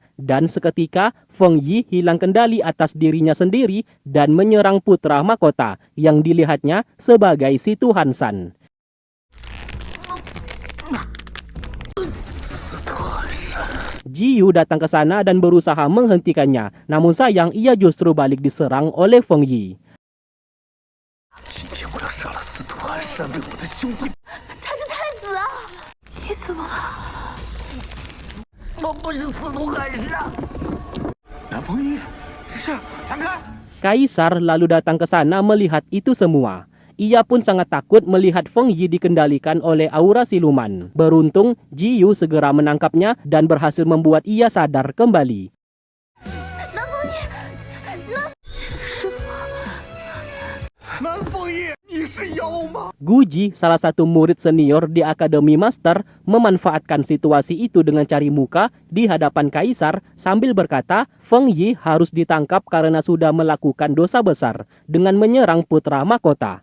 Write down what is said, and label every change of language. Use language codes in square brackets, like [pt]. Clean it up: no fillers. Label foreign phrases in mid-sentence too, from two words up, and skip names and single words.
[id] Dan seketika, Feng Yi hilang kendali atas dirinya sendiri dan menyerang putra mahkota yang dilihatnya sebagai si Tuhan San. Jiyu datang ke sana dan berusaha menghentikannya, namun sayang ia justru balik diserang oleh Feng Yi. [zh] 今天我要杀了司徒寒山为我的兄弟。他是太子啊！你怎么了？我不是司徒寒山。南风衣，是闪开！ [id] Kaisar lalu datang ke sana melihat itu semua. Ia pun sangat takut melihat Feng Yi dikendalikan oleh aura siluman. Beruntung, Jiyu segera menangkapnya dan berhasil membuat ia sadar kembali. Guji, salah satu murid senior di Akademi Master, memanfaatkan situasi itu dengan cari muka di hadapan Kaisar sambil berkata, Feng Yi harus ditangkap karena sudah melakukan dosa besar dengan menyerang putra mahkota.